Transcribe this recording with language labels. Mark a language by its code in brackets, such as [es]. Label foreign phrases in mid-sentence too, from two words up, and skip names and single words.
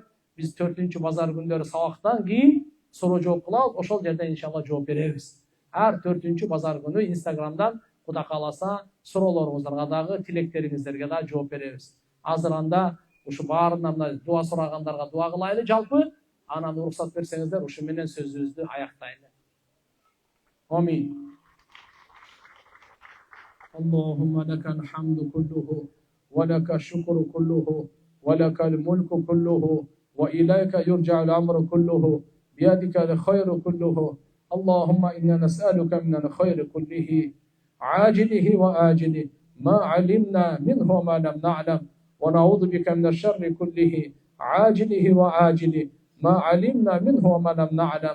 [ky] Биз 4-базар күндөрү сабактан кийин суроо жооп кылабыз, ошол жерде иншалла жооп беребиз. Ар 4-базар күнү Инстаграмдан Кудай кааласа суроолоруңуздарга дагы, тилектериңиздерге да жооп беребиз. Азыр анда ушу баарынан мына дуа сурагандарга дуа кылайлы жалпы, анан уруксат берсеңиздер, ушу менен сөзүбүздү аяктайлы. [ar] Амин. اللهم لك الحمد كله ولك الشكر كله ولك الملك كله وإليك يرجع الأمر كله بيدك الخير كله. اللهم إنا نسألك من الخير كله عاجله وآجله ما علمنا منه وما لم نعلم ونعوذ بك من الشر كله عاجله وآجله ما علمنا منه وما لم نعلم.